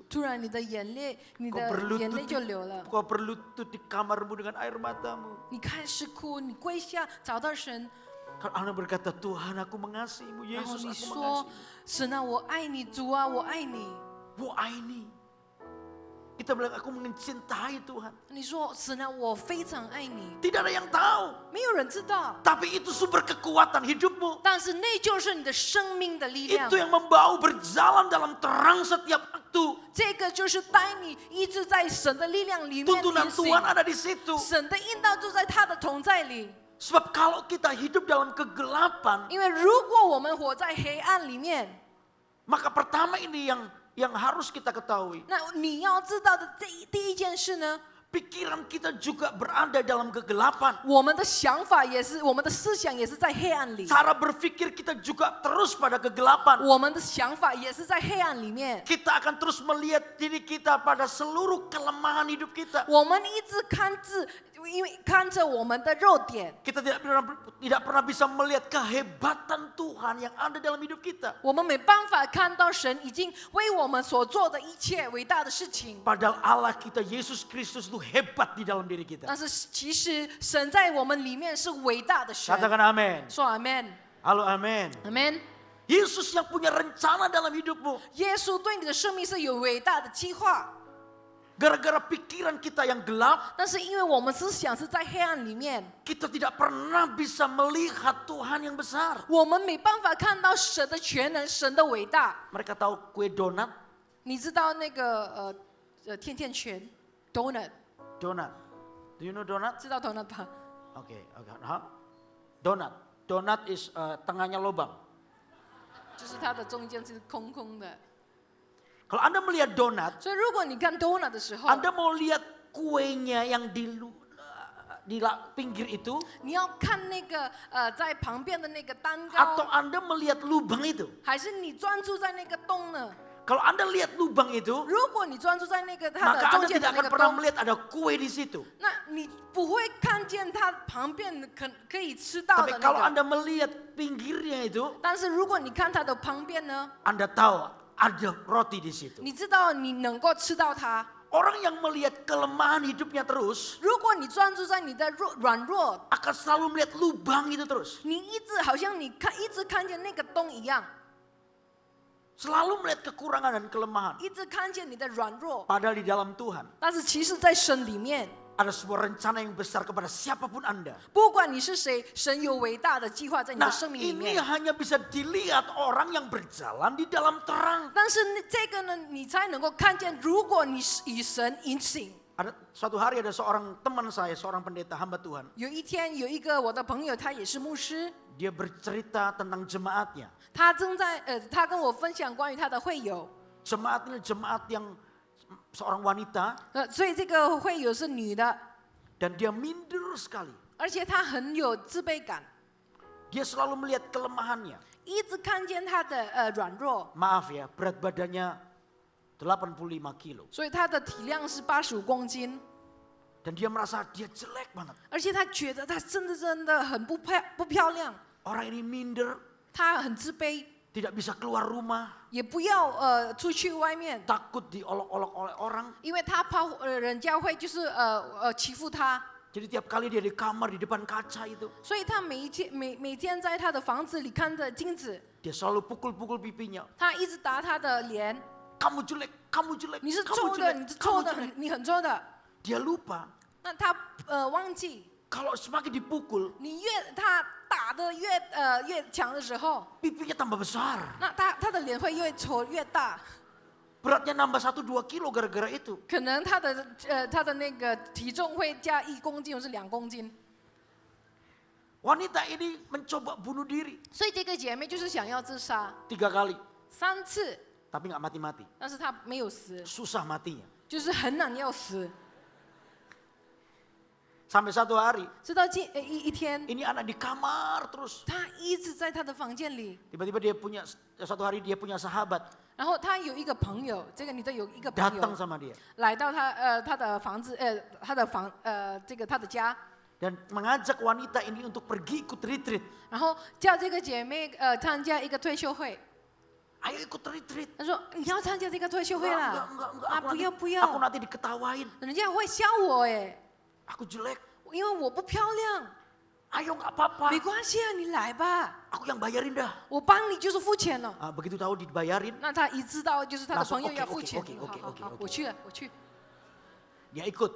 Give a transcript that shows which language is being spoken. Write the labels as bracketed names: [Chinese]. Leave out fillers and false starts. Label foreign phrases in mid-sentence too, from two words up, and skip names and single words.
[Chinese] 突然，你的眼泪就流了。 [Indonesian] Kau berlutut di kamarmu dengan air matamu. [Chinese] 你开始哭，你跪下找到神， [Indonesian] Kalau Anda berkata, Tuhan aku mengasihimu, [Chinese] 然后 Yesus 你 [Indonesian] aku [Chinese] 说 [Indonesian] mengasihimu.：“ [Chinese] 神啊，我爱你，主啊，我爱你。 [Indonesian] Bu Aini. Kita bilang aku mencintai Tuhan. ” [Chinese] 你说：“神啊，我非常爱你。 [Indonesian] Tidak ada yang tahu. ” [Chinese] 没有人知道， [Indonesian] Tapi itu sumber kekuatan hidupmu. [Chinese] 但是那就是你的生命的力量 [Indonesian] Itu。yang membawa berjalan dalam terang setiap waktu. [Chinese] 这个就是带你一直在神的力量里面 [Indonesian] Tuntunan [Chinese] 运行 [Indonesian] Tuhan ada di situ. [Chinese] 神的引导就在他的同在里。 [Indonesian] Sebab kalau kita hidup dalam kegelapan, [Chinese] 因为如果我们活在黑暗里面， [Indonesian] maka pertama ini yang harus kita ketahui. [Chinese] 那你要知道的第一件事呢， [Indonesian] Pikiran kita juga berada dalam kegelapan. [Chinese] 我们的想法也是，我们的思想也是在黑暗里， [Indonesian] Cara berpikir kita juga terus pada kegelapan. [Chinese] 我们的想法也是在黑暗里面。 [Indonesian] Kita akan terus melihat diri kita pada seluruh kelemahan hidup kita. [Chinese] 我们一直因为看着我们的弱点， [Indonesian] Kita tidak pernah bisa melihat kehebatan Tuhan yang ada dalam hidup kita. [Chinese] 我们没办法看到神已经为我们所做的一切伟大的事情。 [Indonesian] Padahal Allah kita, Yesus Kristus itu hebat di dalam diri kita. [Chinese] 但是其实神在我们里面是伟大的神。 [Indonesian] Katakan amin. [Chinese] 说 Amen， [Indonesian] Halo amin. [Chinese] Amen。 [Indonesian] Yesus yang punya rencana dalam hidupmu. [Chinese] 耶稣对你的生命是有伟大的计划， [Indonesian] Gara-gara pikiran kita yang gelap, [Chinese] 但是因为我们思想是在黑暗里面， [Indonesian] kita tidak pernah bisa melihat Tuhan yang besar. [Chinese] 我们没办法看到神的全能、神的伟大。 [Indonesian] Mereka tahu kue donat? [Chinese] 你知道那个甜甜圈 donut， [English] Donat. Do you know donat? [Chinese] 知道 donut 吧？ [English] Okay. Huh? Donat. [Indonesian] Donat is tengahnya lubang. [Chinese] 就是它的中间是空空的。 [Indonesian] Kalau Anda melihat donat, [Chinese] 所以如果你看 donut 的时候， [Indonesian] Anda mau lihat kuenya yang di pinggir itu, [Chinese] 你要看那个在旁边的那个蛋 [Indonesian] atau [Chinese] 糕， [Indonesian] Anda melihat lubang itu? [Chinese] 还是你专注在那个洞呢？ [Indonesian] Kalau Anda lihat lubang itu, [Chinese] 如果你专注在那个它的 [Indonesian] maka [Chinese] 中 [Indonesian] Anda [Chinese] 间的 [Indonesian] tidak [Chinese] 那 [Indonesian] akan [Chinese] 个 [Indonesian] pernah [Chinese] 洞， [Indonesian] melihat ada kue di situ. [Chinese] 那你不会看见它旁边可以吃到 [Indonesian] Tapi [Chinese] 的 [Indonesian] kalau [Chinese] 那个。 [Indonesian] Anda melihat pinggirnya itu, [Chinese] 但是如果你看它的旁边呢， [Indonesian] Anda tahu ada roti di situ. [Chinese] 你知道你能够吃到它。 [Indonesian] Orang yang melihat kelemahan hidupnya terus [Chinese] 如果你专注在你的软弱， [Indonesian] akan selalu melihat lubang itu terus. [Chinese] 你一直好像一直看见那个洞一样， [Indonesian] Selalu melihat kekurangan dan kelemahan. [Chinese] 一直看见你的软弱。 [Indonesian] Padahal di dalam Tuhan [Chinese] 但是其实，在神里面， [Indonesian] ada sebuah rencana yang besar kepada siapapun Anda. [Chinese] 不管你是谁，神有伟大的计划在你 [Indonesian] Nah, [Chinese] 的生命里 [Indonesian] ini [Chinese] 面。 [Indonesian] hanya bisa dilihat orang yang berjalan di dalam terang. [Chinese] 但是这个呢，你才能够看见，如果你是以神引领。 [Indonesian] Ada suatu hari ada seorang teman saya, seorang pendeta hamba Tuhan. [Chinese] 有一天，有一个我的朋友，他也是牧师， [Indonesian] Dia bercerita tentang jemaatnya. [Chinese] 他跟我分享关于他的会友， [Indonesian] Jemaat ini jemaat yang seorang wanita [Chinese] 所以这个会友是女的， [Indonesian] dan dia minder sekali. [Chinese] 而且她很有自卑感， [Indonesian] Dia selalu melihat kelemahannya. [Chinese] 一直看见她的软弱， [Indonesian] Maaf ya, berat badannya 85 kilo. [Chinese] 所以她的体量是85公斤， [Indonesian] Dan dia merasa dia jelek banget. [Chinese] 而且她觉得她真的很不漂亮， [Indonesian] Orang ini minder, [Chinese] 她很自卑， [Indonesian] tidak bisa keluar rumah, [Chinese] 也不要出去外面， [Indonesian] takut diolok-olok oleh orang. [Chinese] 因为她怕人家会就是欺负她， [Indonesian] Jadi tiap kali dia di kamar di depan kaca itu, [Chinese] 所以她每天在她的房子里看着镜子， [Indonesian] dia selalu pukul-pukul pipinya. [Chinese] 她一直打她的脸， [Indonesian] Kamu jelek, kamu jelek, [Chinese] 你是 [Indonesian] kamu [Chinese] 臭的， [Indonesian] jelek, [Chinese] 你是臭 [Indonesian] kamu [Chinese] 的， [Indonesian] jelek. [Chinese] 你很臭的。 [Indonesian] Dia lupa [Chinese] 那他忘记， [Indonesian] kalau semakin dipukul, [Chinese] 你他打的越强的时候， [Indonesian] pipinya tambah besar. [Chinese] 那他的脸会越丑越大， [Indonesian] Beratnya nambah 1-2 kilo gara-gara itu. [Chinese] 可能他的那个体重会加1公斤或是2公斤。 [Indonesian] Wanita ini mencoba bunuh diri [Chinese] 所以这个姐妹就是想要自杀 [Indonesian] 3 kali, [Chinese] 3次， [Indonesian] tapi nggak mati-mati. [Chinese] 但是她没有死， [Indonesian] Susah matinya. [Chinese] 就是很难要死。 [Indonesian] Sampai satu hari, [Chinese] 直到一天， [Indonesian] ini anak di kamar terus. [Chinese] 她一直在她的房间里， [Indonesian] Tiba-tiba suatu hari dia punya sahabat [Chinese] 然后她有一个朋友，这个女的有一个朋 [Indonesian] datang [Chinese] 友 [Indonesian] sama dia [Chinese] 来到她的房子，她的家。 [Indonesian] dan mengajak wanita ini untuk pergi ikut retreat. [Chinese] 然后叫这个姐妹参加一个退休会， [Indonesian] Ayo ikut retreat. [Chinese] 她说你要参加这个退休会 [Indonesian] Enggak, [Chinese] 啦， [Indonesian] enggak, [Chinese] 啊 [Indonesian] aku [Chinese] 不要 [Indonesian] nanti, [Chinese] 不 [Indonesian] aku [Chinese] 要， [Indonesian] nanti diketawain. [Chinese] 人家会笑我哎， [Indonesian] Aku jelek. [Chinese] 因为我不漂亮， [Indonesian] Ayo nggak apa-apa. [Chinese] 没关系啊，你来吧， [Indonesian] Aku yang bayarin dah. [Chinese] 我帮你就是付钱了。 [Indonesian] Begitu tahu dibayarin, [Chinese] 那她一知道就是她的 [Indonesian] langsung [Chinese] 朋友要付 [Indonesian] oke, [Chinese] 钱 [Indonesian] oke, [Chinese] 好 [Indonesian] oke, [Chinese] 好 [Indonesian] oke, [Chinese] 好， [Indonesian] oke. [Chinese] 我去了我去， [Indonesian] dia ikut.